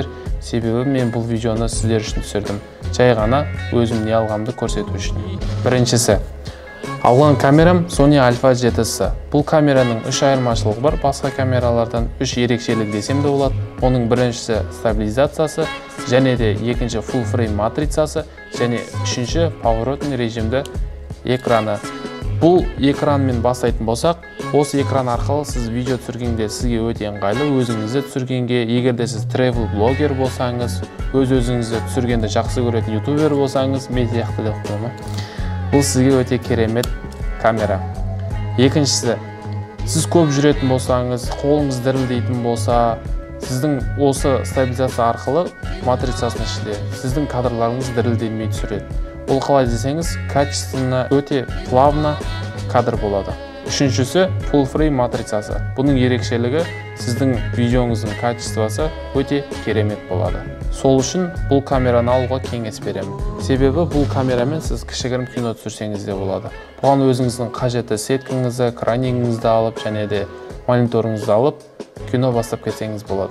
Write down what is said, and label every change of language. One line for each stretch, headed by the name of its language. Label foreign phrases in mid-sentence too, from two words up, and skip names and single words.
Kazakh: Себебі мен бұл видеоны сіздер үшін түсірдім. Жай ғана өзім не алғанымды көрсету үшін. Біріншісі, алған камерам Sony Alpha 7C. Бұл камераның 3 айырмашылығы бар. Басқа камералардан 3 ерекшелік десем де болады. Оның біріншісі стабилизациясы, және де екінші
English: full frame
Kazakh: матрицасы, және үшінші поворотный режимді экраны. Бұл экранмен бастайтын болсақ, осы экран арқылы сіз видео түсіргенде сізге өте ыңғайлы, өзіңізді түсіргенге, егерде сіз travel блогер болсаңыз, өз-өзіңізді түсіргенді жақсы көретін ютубер болсаңыз, мен сияқты деп қояма. Бұл сізге өте керемет камера. Екіншісі, сіз көп жүретін болсаңыз, қолыңыз дірілдейтін болса, сіздің осы стабилизация арқылы матрицасының ішінде сіздің кадрларыңыз дірілдемей түсіреді. Ол қалай десеңіз, качественно өте плавно кадр болады. Үшіншісі
English: full frame
Kazakh: матрицасы. Бұның ерекшелігі сіздің видеоңыздың качествосы өте керемет болады. Сол үшін бұл камераны алуға кеңес беремін. Себебі бұл камерамен сіз кішігірім кино түсірсеңіз де болады. Бұған өзіңіздің қажетті сеткаңызды, кранингіңізді алып, және де мониторыңызды алып, кино бастап кетсеңіз болады.